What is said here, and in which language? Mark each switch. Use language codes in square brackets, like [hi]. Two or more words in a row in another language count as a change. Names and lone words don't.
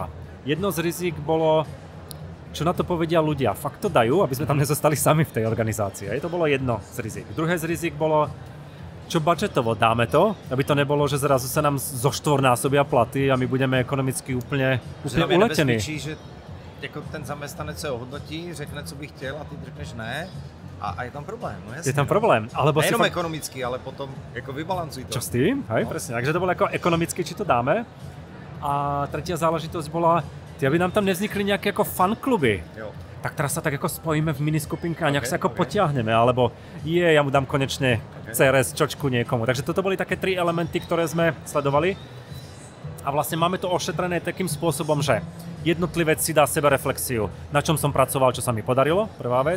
[sk] Jedno z rizik bolo, čo na to povedia ľudia. Fakt to dajú, aby sme tam nezostali sami v tej organizácii. To bolo jedno z rizik. Druhé z rizik bolo, čo budžetovo dáme to, aby to nebolo, že zrazu sa nám zoštvornásobia platy a my budeme ekonomicky úplne uletení. [cs] jako ten zaměstnanec se ohodnotí, řekne, co by chtěl a ty řekneš ne a je tam problém. No jasně, je tam problém. Alebo nejenom ekonomický, ale potom jako vybalancuj to. [sk] Čo s tým? Hej, no. Presne. Takže to bolo ako ekonomicky, či to dáme. A tretia záležitosť bola, aby nám tam nevznikli nejaké ako fankluby. [cs] Jo. [sk] Tak teraz sa tak ako spojíme v miniskupinke a nejak sa ako potiahneme, alebo ja mu dám konečne CRS čočku niekomu. Takže toto boli také 3 elementy, ktoré sme sledovali. A vlastne máme to ošetrené takým spôsobom, že jednotlivec si dá sebereflexiu, na čom som pracoval, čo sa mi podarilo, prvá vec.